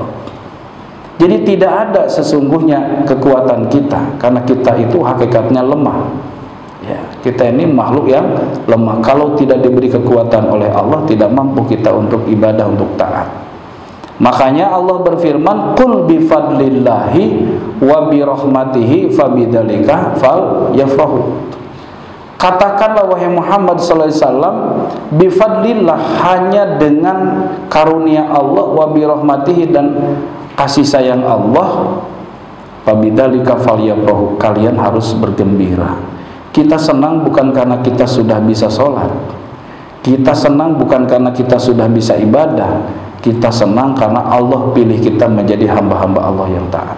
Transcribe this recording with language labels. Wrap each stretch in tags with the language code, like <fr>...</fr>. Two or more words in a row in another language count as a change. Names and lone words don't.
<id>Jadi tidak ada sesungguhnya kekuatan kita, karena kita itu hakikatnya lemah. Ya, kita ini makhluk yang lemah. Kalau tidak diberi kekuatan oleh Allah, tidak mampu kita untuk ibadah, untuk taat. Makanya Allah berfirman,</id> <ar>"Qul bi fadlillahi wa bi rahmatihi fabidzalika fal yafrahu."</ar> <id>Katakanlah wahai Muhammad</id> <ar>sallallahu alaihi wasallam,</ar> <id>bifadlillah, hanya dengan karunia Allah,</id> <ar>wa birahmatihi,</ar> <id>dan kasih sayang Allah,</id> <ar>fabidzalika falyafrahu,</ar> <id>kalian harus bergembira. Kita senang bukan karena kita sudah bisa sholat, kita senang bukan karena kita sudah bisa ibadah, kita senang karena Allah pilih kita menjadi hamba-hamba Allah yang taat.</id>